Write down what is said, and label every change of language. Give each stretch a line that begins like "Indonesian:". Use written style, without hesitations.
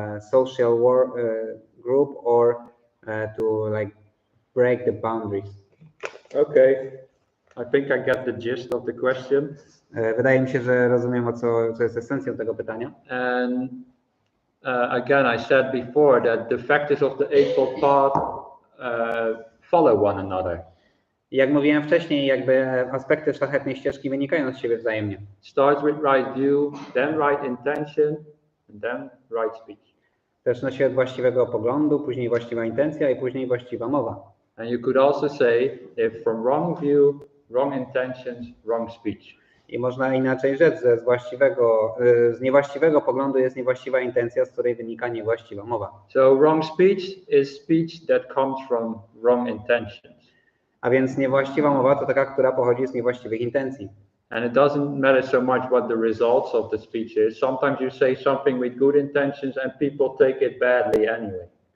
English: social group or to like break the boundaries. Okay, I think I get the gist of the question.
Polish: Wydaje mi się, że rozumiem, co jest esencją tego pytania.
English: And again, I said before that the factors of the Eightfold Path follow one another.
Polish: Jak mówiłem wcześniej, jakby aspekty szlachetnej ścieżki wynikają z siebie wzajemnie.
English: Starts with right view, then right intention, and then right speech.
Polish: Zaczyna się od właściwego poglądu, później właściwa intencja i później właściwa mowa.
English: And you could also say, if from wrong view, wrong intentions, wrong speech.
Polish: I można inaczej rzec, że z niewłaściwego poglądu jest niewłaściwa intencja, z której wynika niewłaściwa mowa.
English: So wrong speech is speech that comes from wrong intentions.
Polish: A więc niewłaściwa mowa to taka, która pochodzi z niewłaściwych intencji.
English: And it doesn't matter so much what the results of the speech is. Sometimes you say something with good intentions and people take it badly anyway.